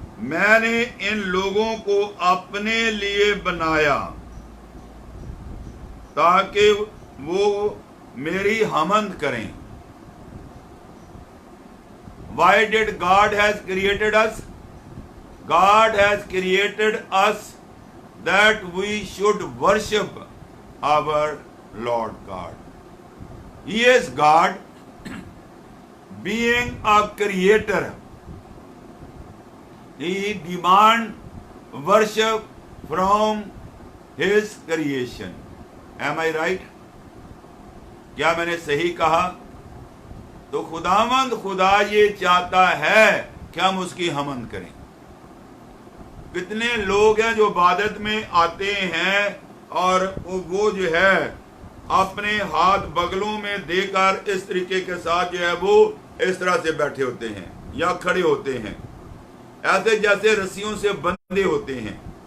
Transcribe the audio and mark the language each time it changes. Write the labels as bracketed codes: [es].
[hi] मैंने इन लोगों को अपने लिए बनाया ताकि वो मेरी हमद करें। [en] Why did God has created us? God has created us that we should worship our Lord God. He is God, being a creator. He demands worship from his creation. Am I right? [hi] क्या मैंने सही कहा? तो खुदावंद खुदा ये चाहता है कि हम उसकी हमद करें। कितने लोग हैं जो इबादत में आते हैं और वो जो है अपने हाथ बगलों में देकर इस तरीके के साथ जो है वो इस तरह से बैठे होते हैं या खड़े होते हैं, ऐसे जैसे रस्सियों से बंधे होते हैं।